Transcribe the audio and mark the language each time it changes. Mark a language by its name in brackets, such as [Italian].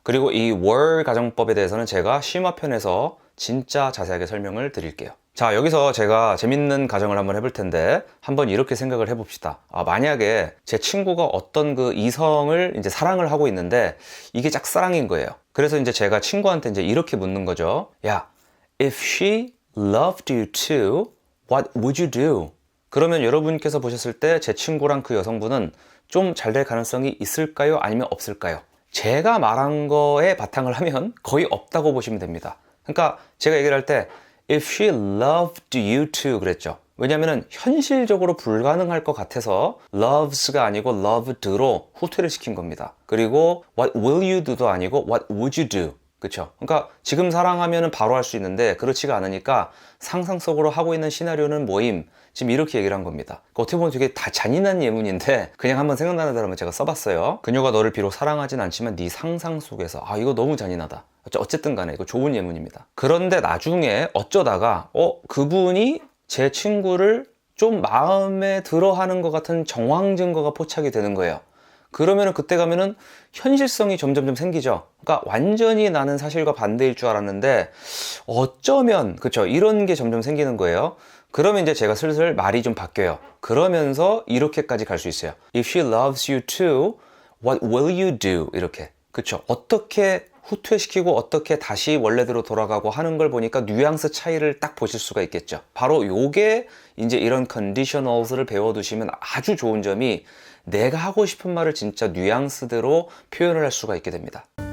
[Korean] 그리고 이 were 가정법에 대해서는 제가 심화편에서 진짜 자세하게 설명을 드릴게요. 자, 여기서 제가 재밌는 가정을 한번 해볼 텐데, 한번 이렇게 생각을 해봅시다. 만약에 제 친구가 어떤 그 이성을 이제 사랑을 하고 있는데 이게 짝사랑인 거예요. 그래서 이제 제가 친구한테 이제 이렇게 묻는 거죠. 야, [English] if she loved you too, what would you do? [Korean] 그러면 여러분께서 보셨을 때 제 친구랑 그 여성분은 좀 잘 될 가능성이 있을까요? 아니면 없을까요? 제가 말한 거에 바탕을 하면 거의 없다고 보시면 됩니다. 그러니까 제가 얘기를 할 때 [English] if she loved you too [Korean] 그랬죠. 왜냐면은 현실적으로 불가능할 것 같아서 loves가 아니고 loved로 후퇴를 시킨 겁니다. 그리고 [English] what will you do [Korean] 도 아니고 [English] what would you do. [Korean] 그쵸? 그러니까 지금 사랑하면은 바로 할 수 있는데 그렇지가 않으니까 상상 속으로 하고 있는 시나리오는 뭐임? 지금 이렇게 얘기를 한 겁니다. 어떻게 보면 되게 다 잔인한 예문인데 그냥 한번 생각나는 대로 제가 써봤어요. 그녀가 너를 비록 사랑하진 않지만 네 상상 속에서. 이거 너무 잔인하다. 어쨌든 간에 이거 좋은 예문입니다. 그런데 나중에 어쩌다가 그분이 제 친구를 좀 마음에 들어 하는 것 같은 정황 증거가 포착이 되는 거예요. 그러면은 그때 가면은 현실성이 점점점 생기죠. 그러니까 완전히 나는 사실과 반대일 줄 알았는데 어쩌면 그쵸 이런 게 점점 생기는 거예요. 그러면 이제 제가 슬슬 말이 좀 바뀌어요. 그러면서 이렇게까지 갈 수 있어요. [English] If she loves you too, what will you do? [Korean] 이렇게. 그쵸. 어떻게 후퇴시키고 어떻게 다시 원래대로 돌아가고 하는 걸 보니까 뉘앙스 차이를 딱 보실 수가 있겠죠. 바로 요게 이제 이런 conditionals를 배워두시면 아주 좋은 점이 내가 하고 싶은 말을 진짜 뉘앙스대로 표현을 할 수가 있게 됩니다.